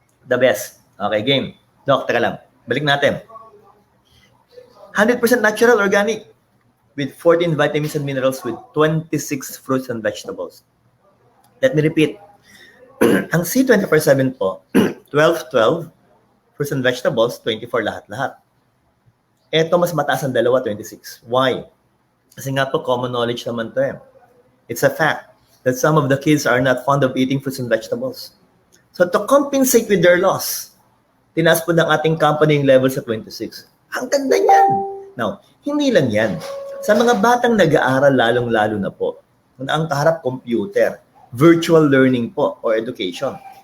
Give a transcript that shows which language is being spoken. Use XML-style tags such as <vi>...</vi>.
<en>The best. Okay, game.</en> <tl>Dok, teka lang. Balik natin.</tl> <en>100% natural, organic. With 14 vitamins and minerals with 26 fruits and vegetables. Let me repeat.</en> <tl>Ang C24/7 po, 12 fruits and vegetables, 24 lahat-lahat. Eto mas mataas ang dalawa, 26. Why? Kasi nga po, common knowledge naman to eh.</tl> <en>It's a fact that some of the kids are not fond of eating fruits and vegetables. So to compensate with their loss,</en> <tl>tinaas po ng ating company yung level sa 26. Ang ganda niyan. Now, hindi lang yan. Sa mga batang nag-aaral, lalong-lalo na po, ang kaharap computer, virtual learning po, or education.</tl>